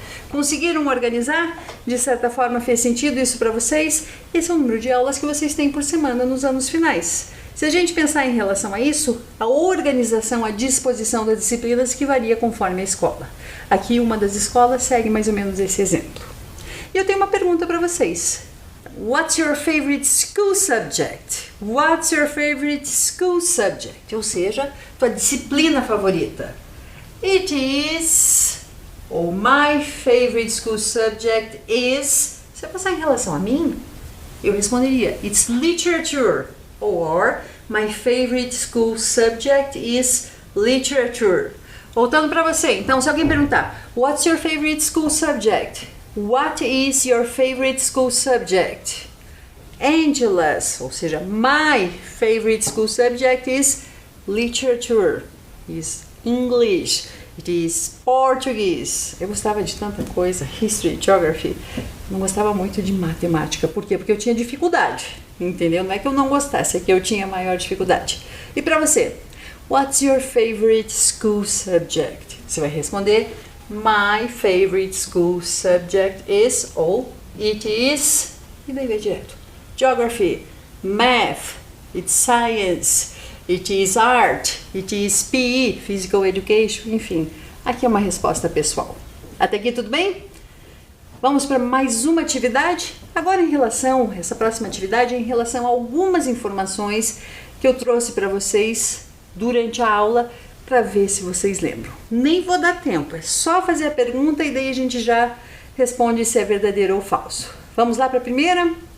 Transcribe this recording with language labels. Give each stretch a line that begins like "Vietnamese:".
Portuguese: Conseguiram organizar? De certa forma fez sentido isso para vocês? Esse é o número de aulas que vocês têm por semana nos anos finais. Se a gente pensar em relação a isso, a organização, a disposição das disciplinas que varia conforme a escola. Aqui uma das escolas segue mais ou menos esse exemplo. E eu tenho uma pergunta para vocês.
English: What's your favorite school subject? What's your favorite school subject?
Portuguese: Ou seja, tua disciplina favorita.
English: It is,
Portuguese: ou
English: my favorite school subject is,
Portuguese: se eu passar em relação a mim, eu responderia,
English: it's literature, or my favorite school subject is literature.
Portuguese: Voltando para você, então se alguém perguntar,
English: what's your favorite school subject? What is your favorite school subject? Angela's,
Portuguese: ou seja,
English: my favorite school subject is literature, is English, it is Portuguese.
Portuguese: Eu gostava de tanta coisa, history, geography. Não gostava muito de matemática. Por quê? Porque eu tinha dificuldade, entendeu? Não é que eu não gostasse, é que eu tinha maior dificuldade. E para você,
English: what's your favorite school subject?
Portuguese: Você vai responder,
English: my favorite school subject is,
Portuguese: ou
English: it is,
Portuguese: e daí vai direto.
English: Geography, math, it's science, it is art, it is PE, physical education,
Portuguese: enfim. Aqui é uma resposta pessoal. Até aqui tudo bem? Vamos para mais uma atividade? Agora essa próxima atividade é em relação a algumas informações que eu trouxe para vocês durante a aula para ver se vocês lembram. Nem vou dar tempo, é só fazer a pergunta e daí a gente já responde se é verdadeiro ou falso. Vamos lá para a primeira?